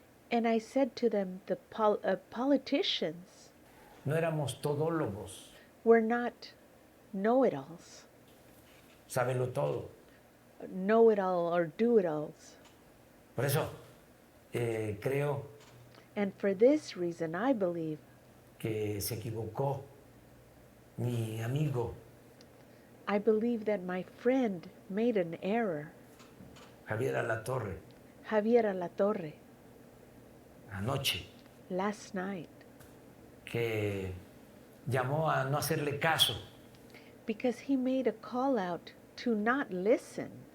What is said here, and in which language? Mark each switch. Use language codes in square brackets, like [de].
[en] And I said to them, the politicians [es] no éramos todólogos, [en] were not know-it-alls, [es] sábelo todo. [en] know-it-all or do-it-alls. [es] Por eso creo [en] And for this reason, I believe [es] que se equivocó mi amigo [en] I believe that my friend made an error, [es] Javier Alatorre, [en] Javier Alatorre, [es] anoche, [en] last night, [es] que llamó a no hacerle caso [en] because he made a call out to not listen